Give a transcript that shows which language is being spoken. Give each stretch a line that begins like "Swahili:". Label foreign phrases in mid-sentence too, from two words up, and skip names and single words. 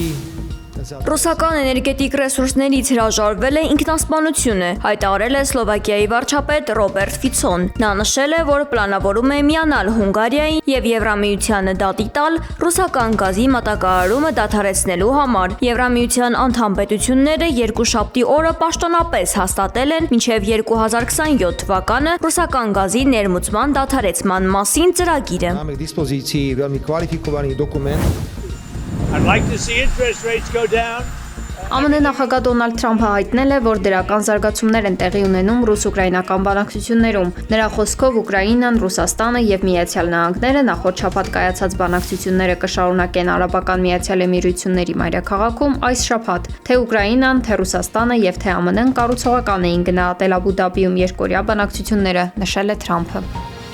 Armenian: Ռուսական էներգետիկ ռեսուրսներից հրաժարվել է ինքնասպանությունը, հայտարարել է Սլովակիայի վարչապետ Ռոբերտ Ֆիցոն։ Նա նշել է, որ պլանավորում է միանալ Հունգարիային եւ Եվրամիությանը դատի տալ ռուսական գազի մատակարարումը դադարեցնելու համար։ Եվրամիության անդամ պետությունները երկուշաբթի օրը պաշտոնապես հաստատել են մինչև 2027 թվականը ռուսական գազի ներմուծման դադարեցման մասին ծրագիրը։
Slovak: Máme k dispozícii veľmi kvalifikovaný dokument.
English: I'd like to see interest rates go down.
Armenian: ԱՄՆ նախագահ Դոնալդ Թրամփը հայտնել է, որ դրական զարգացումներ են տեղի ունենում ռուս-ուկրաինական բանակցություններում։ Նրա խոսքով Ուկրաինան, Ռուսաստանը եւ Միացյալ Նահանգները նախորդ շաբաթ կայացած բանակցությունները կշարունակեն Արաբական Միացյալ Էմիրությունների մայրաքաղաքում այս շաբաթ։ Թե Ուկրաինան, թե Ռուսաստանը եւ թե ԱՄՆ-ն կառուցողական էին գնահատել Աբու Դաբիում երկօրյա բանակցությունները, նշել է Թրամփը։